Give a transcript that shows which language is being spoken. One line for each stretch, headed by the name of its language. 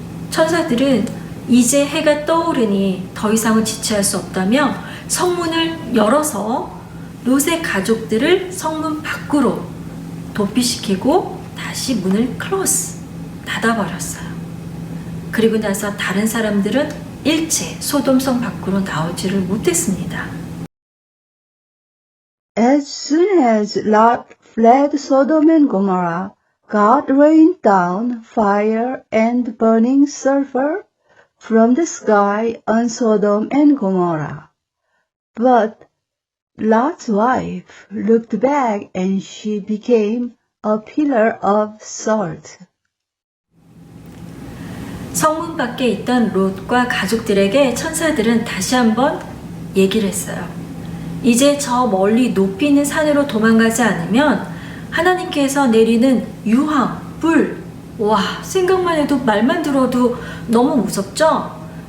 Korean: 천사들은 이제 해가 떠오르니 더 이상은 지체할 수 없다며 성문을 열어서 롯의 가족들을 성문 밖으로 도피시키고 다시 문을 클로즈 닫아버렸어요. 그리고 나서 다른 사람들은 일체 소돔성 밖으로 나오지를 못했습니다.
English: As soon as Lot fled Sodom and Gomorrah, God rained down fire and burning sulfur from the sky on Sodom and Gomorrah. But Lot's wife looked back and she became a pillar of salt.
Korean: 성문 밖에 있던 롯과 가족들에게 천사들은 다시 한번 얘기를 했어요. 이제 저 멀리 높이 있는 산으로 도망가지 않으면 하나님께서 내리는 유황, 불, 와, 생각만 해도 말만 들어도 너무 무섭죠?